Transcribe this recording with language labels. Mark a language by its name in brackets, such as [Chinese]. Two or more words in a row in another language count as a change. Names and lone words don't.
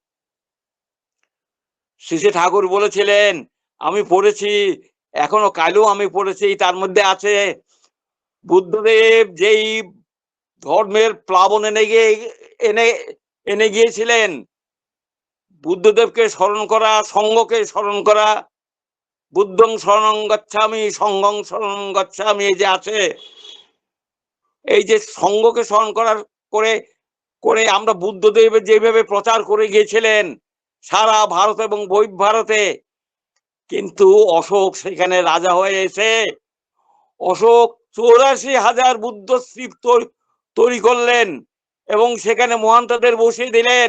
[Bangla] শেষে ঠাকুর বলেছিলেন আমি পড়েছি, এখনো কালও আমি পড়েছি, তার মধ্যে আছে বুদ্ধদেব যেই ধর্মের প্লাবন এনে এনে গিয়েছিলেন, বুদ্ধদেবকে স্মরণ করা, সঙ্গকে স্মরণ করা, [Pali] বুদ্ধং শরণং গচ্ছামি সঙ্গং শরণং গচ্ছামি, [Bangla] এই যে আছে, এই যে সঙ্গকে স্মরণ করার করে করে আমরা বুদ্ধদেব যেভাবে প্রচার করে গিয়েছিলেন সারা ভারত এবং বহিঃ ভারতে, কিন্তু অশোক সেখানে রাজা হয়ে এসে অশোক 84,000 বুদ্ধ স্তূপ তৈরি করলেন এবং সেখানে মহান্তদের বসিয়ে দিলেন।